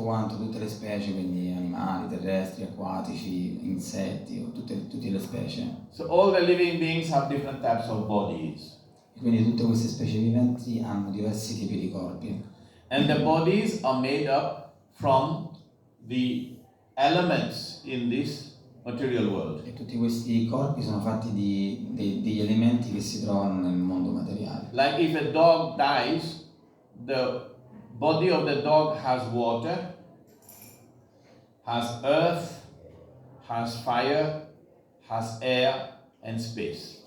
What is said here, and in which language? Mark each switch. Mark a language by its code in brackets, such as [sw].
[it] tutto quanto, tutte le specie, quindi animali, terrestri, acquatici, insetti, o tutte le specie. [en] So all the living beings have different types of bodies. [it] E quindi tutte queste specie viventi hanno diversi tipi di corpi. [en] And the bodies are made up from the elements in this material world. [it] E tutti questi corpi sono fatti degli elementi che si trovano nel mondo materiale. [en] Like if a dog dies, the body of the dog has water, has earth, has fire, has air, and space.